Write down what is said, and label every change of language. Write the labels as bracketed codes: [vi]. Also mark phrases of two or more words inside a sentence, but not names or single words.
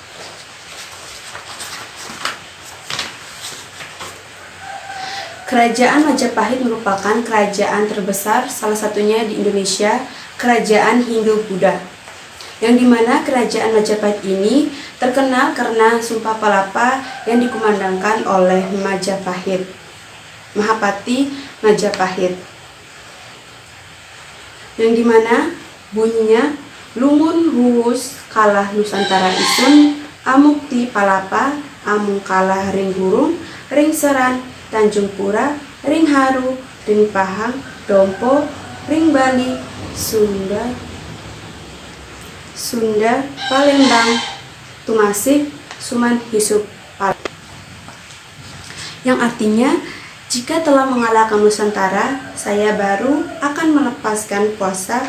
[id] Kerajaan Majapahit merupakan kerajaan terbesar, salah satunya di Indonesia, kerajaan Hindu-Buddha, yang dimana kerajaan Majapahit ini terkenal karena Sumpah Palapa yang dikumandangkan oleh [kaw] Mahapati Majapahit, [id] yang dimana bunyinya [kaw] Lumun Huwus kalah Nusantara Isun, Amukti Palapa, Amung kalah Ring Burung, Ring Seran, Tanjung Pura, Ring Haru, Ring Pahang, Dompo, Ring Bali, [id] Sunda, Palembang, Tumasik, [kaw] Suman Hisup, [id] yang artinya, jika telah mengalahkan Nusantara, saya baru akan melepaskan puasa.